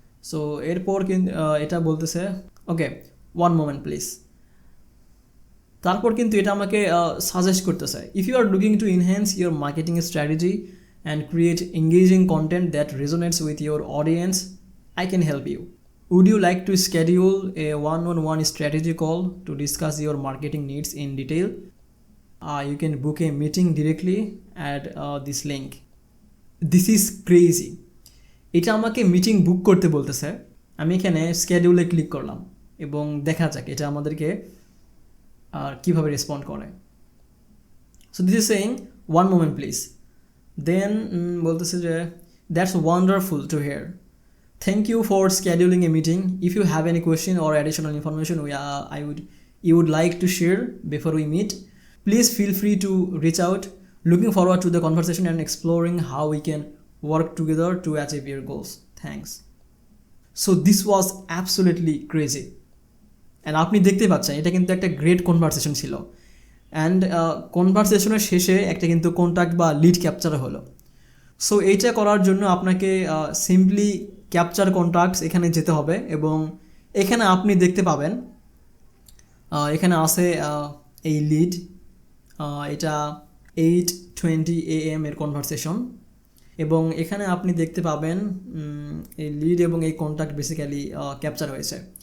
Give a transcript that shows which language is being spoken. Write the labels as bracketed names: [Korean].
[Bangla] So এরপর কিন্তু এটা বলতেছে [English] Okay one moment please. [Bangla] তারপর কিন্তু এটা আমাকে সাজেস্ট করতেছে [English] If you are looking to enhance your marketing strategy and create engaging content that resonates with your audience, I can help you. Would you like to schedule a one-on-one strategy call to discuss your marketing needs in detail? You can book a meeting directly at this link. This is crazy. [Bangla] এটা আমাকে meeting বুক করতে বলতেছে। আমি এখানে স্কেডিউলে click করলাম এবং দেখা যাক এটা আমাদেরকে কীভাবে রেসপন্ড করে। [English] So this is saying one moment please. Then [Bangla] বলতেছে যে [English] That's wonderful to hear, thank you for scheduling a meeting. If you have any question or additional information you would like to share before we meet, please feel free to reach out. Looking forward to the conversation and exploring how we can work together to achieve your goals. Thanks. So this was absolutely crazy. [Bangla] And আপনি দেখতে পাচ্ছেন এটা কিন্তু একটা great conversation ছিল। And কনভারসেশনের শেষে একটা কিন্তু কন্ট্যাক্ট বা লিড ক্যাপচার হলো। সো এইটা করার জন্য আপনাকে সিম্পলি ক্যাপচার কন্ট্যাক্টস এখানে যেতে হবে এবং এখানে আপনি দেখতে পাবেন এখানে আছে এই লিড, এটা 8:20 AM এর কনভারসেশন এবং এখানে আপনি দেখতে পাবেন এই লিড এবং এই কন্ট্যাক্ট বেসিক্যালি ক্যাপচার হয়েছে।